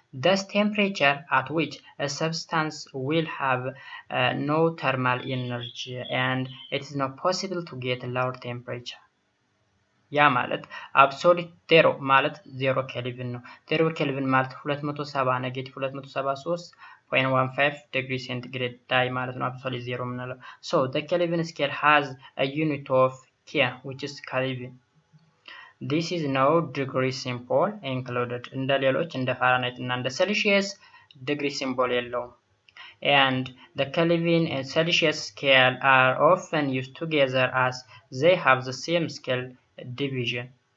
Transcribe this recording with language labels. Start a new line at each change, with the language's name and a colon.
English: Thus temperature at which a substance will have no thermal energy and it is not possible to get lower temperature.
Amharic: ያ ማለት አብሶሉት ዜሮ ማለት 0 ኬልቪን ነው። 0 ኬልቪን ማለት 270 ኔጌቲቭ 273.15 ዲግሪ ሴንቲግሬድ ዳይ ማለት ነው። አብሶሉት ዜሮ የምንለው
English: so the Kelvin scale has a unit of K which is Kelvin. This is no degree symbol included.
Amharic: እንደ ሌሎች እንደ ፋራናይት እና እንደ ሴልሺየስ ዲግሪ ሲምቦል የለውም።
English: and the Kelvin and Celsius scale are often used together as they have the same scale division.